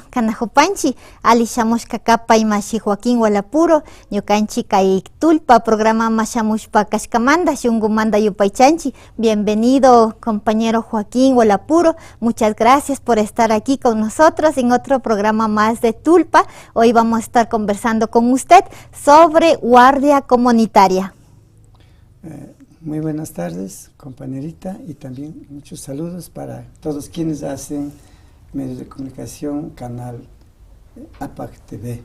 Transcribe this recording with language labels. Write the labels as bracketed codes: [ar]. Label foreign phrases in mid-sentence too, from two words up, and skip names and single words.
[qu] kanajupanchi ali shamushkakapa imashi Joaquín Gualapuro ñukanchi kay Tulpa programa shamushpa kashkamanta shunkumanta yupaychanchi. [es] Bienvenido compañero Joaquín Gualapuro, muchas gracias por estar aquí con nosotros en otro programa más de Tulpa. Hoy vamos a estar conversando con usted sobre guardia comunitaria. Muy buenas tardes, compañerita, y también muchos saludos para todos quienes hacen medios de comunicación, canal APAC TV.